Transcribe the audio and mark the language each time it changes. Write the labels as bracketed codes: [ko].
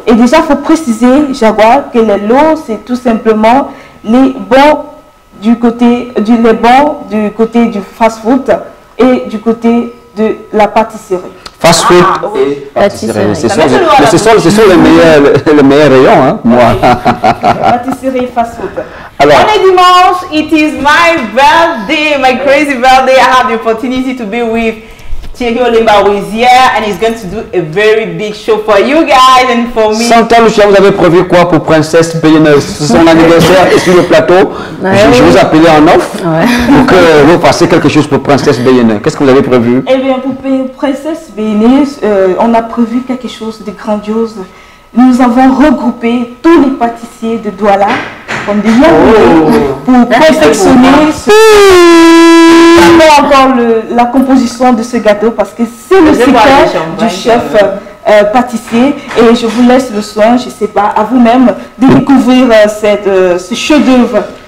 [fr] Et déjà, il faut préciser, Jaguar, que les lots, c'est tout simplement les bons du côté du fast-food et du côté de la pâtisserie. Fast-food et pâtisserie. Ce sont les meilleurs rayons, hein, moi. Pâtisserie fast-food. Alors, on est dimanche, [en] it is my birthday, my crazy birthday. I have the opportunity to be with Thierry Olemba who is here and he's going to do a very big show for you guys and for me. [fr] Santa Lucia, vous avez prévu quoi pour Princesse Bénéneuse? C'est son anniversaire et sur le plateau, je vous appelais en off pour que vous fassiez quelque chose pour Princesse Bénéneuse. Qu'est-ce que vous avez prévu? Eh bien, pour Princesse Bénéneuse, on a prévu quelque chose de grandiose. Nous avons regroupé tous les pâtissiers de Douala comme des pour confectionner encore la composition de ce gâteau parce que c'est le secret du chef pâtissier et je vous laisse le soin, je ne sais pas, à vous-même de découvrir ce chef-d'œuvre.